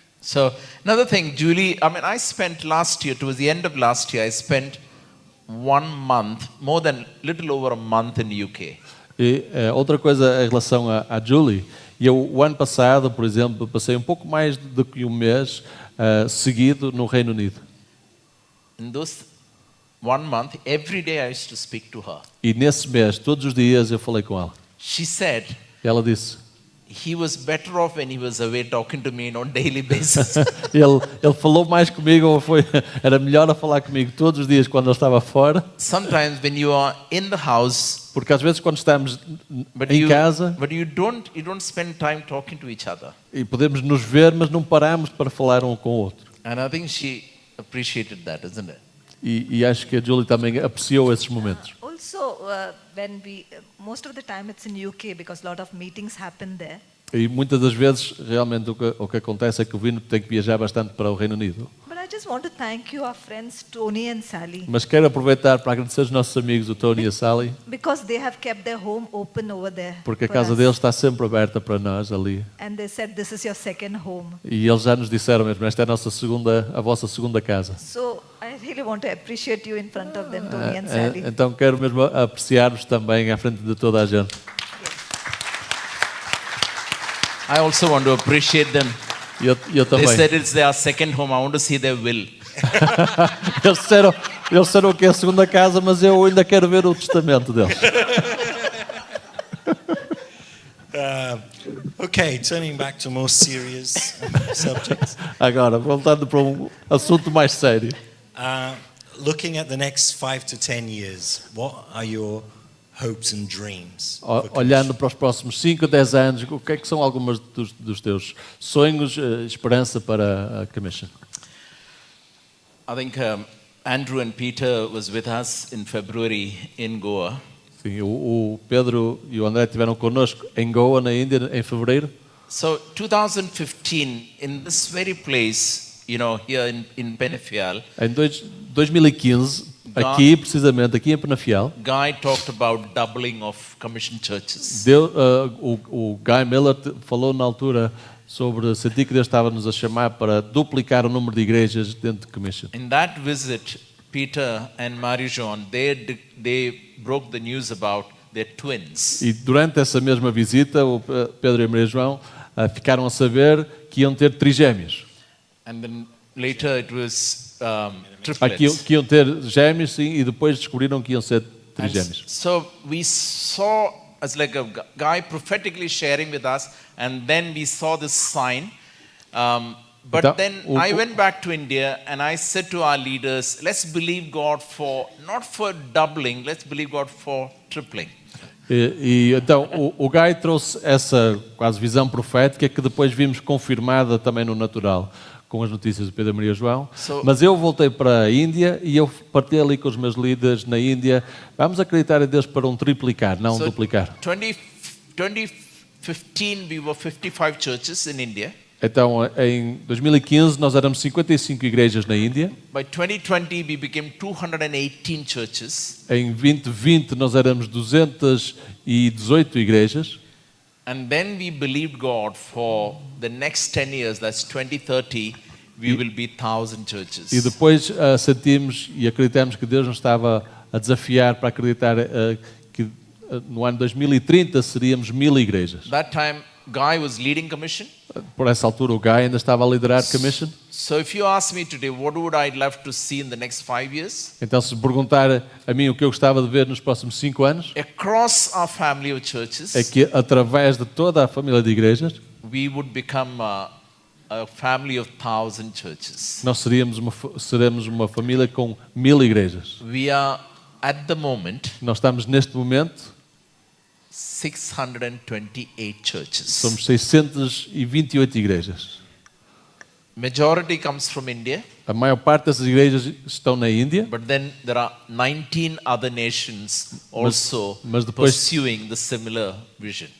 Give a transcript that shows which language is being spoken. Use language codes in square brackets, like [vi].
[en] So another thing, Julie, I mean, I spent last year, towards the end of last year, I spent 1 month, little over a month in the UK. [pt] E outra coisa em relação a Julie, o ano passado, por exemplo, passei um pouco mais do que um mês seguido no Reino Unido. [en] In those 1 month, every day I used to speak to her. [pt] E nesse mês, todos os dias, eu falei com ela. [en] She said [pt] Ela disse, [en] he was better off when he was away talking to me on daily basis. [pt] ele falou mais comigo, era melhor a falar comigo todos os dias quando ele estava fora. [en] Sometimes when you are in the house, [pt] Porque às vezes quando estamos em casa [en] but you don't spend time talking to each other. [pt] e podemos nos ver, mas não paramos para falar um com o outro. [en] And I think she appreciated that, isn't it? [pt] E acho que a Julie também apreciou esses momentos. [en] Also, when most of the time it's in UK because a lot of meetings happen there. [pt] E muitas das vezes, realmente, o que acontece é que o Vino tem que viajar bastante para o Reino Unido. [en] But I I just want to thank you, our friends Tony and Sally, [pt] Mas quero aproveitar para agradecer aos nossos amigos, o Tony e a Sally, [en] because they have kept their home open over there. [pt] porque a [en] for [pt] casa [en] us. [pt] deles está sempre aberta para nós ali. [en] And they said, this is your second home. [pt] E eles já nos disseram mesmo, esta é a vossa segunda casa. [en] So I really want to appreciate you in front of them, Tony and Sally. [pt] Então quero mesmo apreciar-vos também à frente de toda a gente. [en] I also want to appreciate them. [pt] E eu [en] They [pt] também. [en] said it's their second home. I want to see their will. [pt] Eles disseram que é a segunda casa, mas eu ainda quero ver o testamento deles. [en] Okay, turning back to more serious subjects. [pt] Agora, voltando para um assunto mais sério. [en] Looking at the next 5 to 10 years, what are your hopes and dreams? [pt] Olhando para os próximos 5 a 10 anos, o que é que são algumas dos teus sonhos, esperança para a Commission? [en] I think Andrew and Peter was with us in February in Goa. [pt] Sim, o Pedro e o André estiveram connosco em Goa, na Índia, em fevereiro. [en] So 2015, in this very place, you know, here in Penafiel, [pt] Em 2015, aqui, precisamente, aqui em Penafiel, [en] Guy talked about doubling of commission churches. [pt] o Guy Miller falou na altura sobre sentir que Deus estava-nos a chamar para duplicar o número de igrejas dentro de Commission. [en] In that visit, Peter and Marie-Jean, they broke the news about their twins. [pt] E durante essa mesma visita, o Pedro e a Maria João ficaram a saber que iam ter trigêmeos. [en] And then later it was [pt] Que iam ter gêmeos, sim, e depois descobriram que iam ser trigêmeos. [en] So we saw as like a guy prophetically sharing with us, and then we saw this sign. But [pt] Então, [en] then I went back to India and I said to our leaders, let's believe God for, not for doubling, let's believe God for tripling. [pt] Então o Guy trouxe essa quase visão profética que depois vimos confirmada também no natural com as notícias do Pedro e Maria João. Mas eu voltei para a Índia e eu partilhei ali com os meus líderes na Índia. Vamos acreditar em Deus para um triplicar, não um duplicar. [en] 2015 we were 55 churches in India. [pt] Então, em 2015, nós éramos 55 igrejas na Índia. [en] By 2020, we became 218 churches. [pt] Em 2020, nós éramos 218 igrejas. [en] And then we believed God for the next 10 years, that's 2030, we will be 1,000 churches. [pt] E depois sentimos e acreditamos que Deus nos estava a desafiar para acreditar que no ano 2030 seríamos 1000 igrejas. [en] That time, Guy was leading commission. [pt] Por essa altura, o Guy ainda estava a liderar Commission. [en] So if you ask me today, what would I love to see in the next 5 years? [pt] Então, se perguntar a mim o que eu gostava de ver nos próximos 5 anos, [en] Across our family of churches, [pt] é que através de toda a família de igrejas, [en] we would become a family of 1,000 churches. [pt] nós seremos uma família com 1000 igrejas. [en] We are, at the moment, [pt] Nós estamos neste momento, [en] 628 churches. [pt] somos 628 igrejas. [en] Majority comes from India, [pt] A maior parte dessas igrejas estão na Índia, [en] but then there are 19 other nations also [pt] mas depois- [en] pursuing the similar vision.